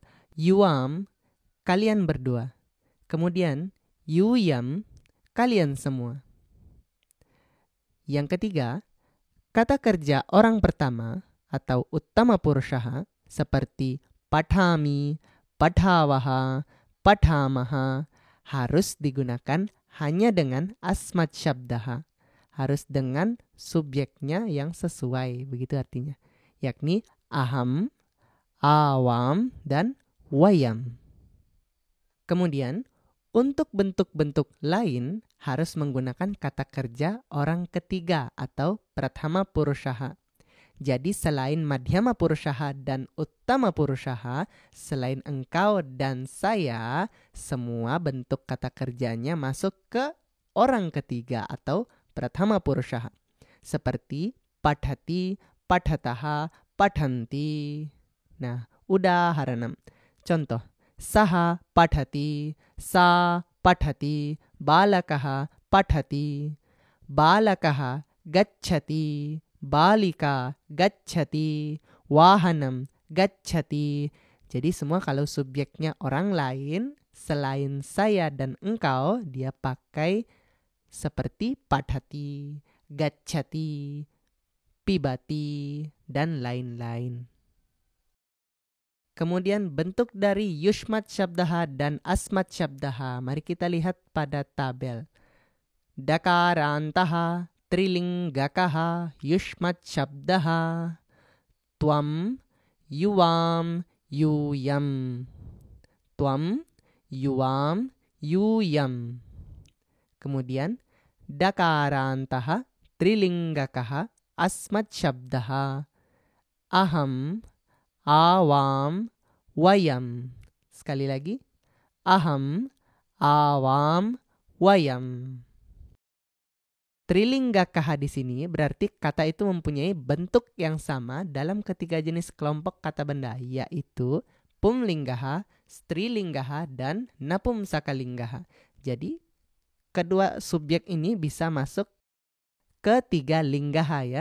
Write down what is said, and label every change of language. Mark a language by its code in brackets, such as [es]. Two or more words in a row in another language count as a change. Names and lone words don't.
[id] Yuam, kalian berdua. Kemudian, yuyam, kalian semua. Yang ketiga, kata kerja orang pertama atau [sa] उत्तमपुरुषः [id] seperti [sa] पठामि, पठावः, पठामः [id] harus digunakan hanya dengan [sa] अस्मत् शब्दः. [id] Harus dengan subjeknya yang sesuai, begitu artinya. Yakni [sa] अहम्, आवाम्, [id] dan wayam. Kemudian, untuk bentuk-bentuk lain harus menggunakan kata kerja orang ketiga atau [sa] प्रथमपुरुषः. [id] Jadi selain [sa] मध्यमपुरुषः [id] dan [sa] उत्तमपुरुषः, [id] selain engkau dan saya, semua bentuk kata kerjanya masuk ke orang ketiga atau [sa] प्रथमपुरुषः. [id] Seperti [sa] पठति, पठतः, पठन्ति. [id] Nah, udaharanam. Contoh, [sa] सः पठति, सः पठति, बालकः पठति, बालकः गच्छति, बालिका गच्छति, वाहनम् गच्छति. [id] Jadi semua kalau subjeknya orang lain selain saya dan engkau, dia pakai seperti [sa] पठति, गच्छति, पिबति, [id] dan lain-lain. Kemudian bentuk dari [sa] युष्मत् शब्दः [id] dan [sa] अस्मत् शब्दः. [id] Mari kita lihat pada tabel. [sa] दकारान्तः, त्रिलिङ्गकः, युष्मत् शब्दः. त्वम्, युवाम्, यूयम्. त्वम्, युवाम्, yuyam. Kemudian दकारान्तः, त्रिलिङ्गकः, अस्मत् शब्दः. Aham, आवाम्, वयम्. Sekali lagi. अहम्, आवाम्, वयम्. [id] Trilingakaha di sini berarti kata itu mempunyai bentuk yang sama dalam ketiga jenis kelompok kata benda, yaitu [sa] पुंलिङ्गः, स्त्रीलिङ्गः, [id] dan napumsakalinggaha. Jadi kedua subjek ini bisa masuk ke tiga linggaha ya.